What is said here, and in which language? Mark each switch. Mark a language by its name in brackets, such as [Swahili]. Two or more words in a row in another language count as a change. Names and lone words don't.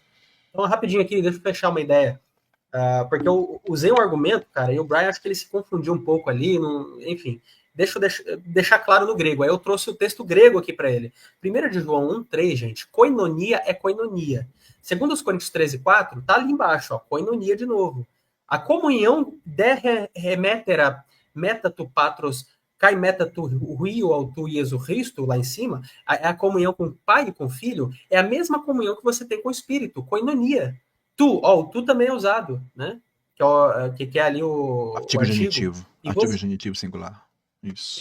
[Portuguese] Então, rapidinho aqui, deixa eu fechar uma ideia. Porque eu usei um argumento, cara, e o Brian, acho que ele se confundiu um pouco ali, enfim. Deixa eu deixar claro no grego. Aí eu trouxe o texto grego aqui para ele. 1 de João 1,3, gente, koinonia é koinonia. Segundo os Coríntios 13,4, tá ali embaixo, ó, koinonia de novo. A comunhão de remetera [Greek] μετὰ τοῦ πατρὸς καὶ μετὰ τοῦ υἱοῦ [Portuguese] ao tu Jesus Cristo, lá em cima, a comunhão com o pai e com o filho, é a mesma comunhão que você tem com o Espírito, koinonia. O tu também é usado, né? Que é ali o artigo genitivo. Artigo genitivo singular. Isso.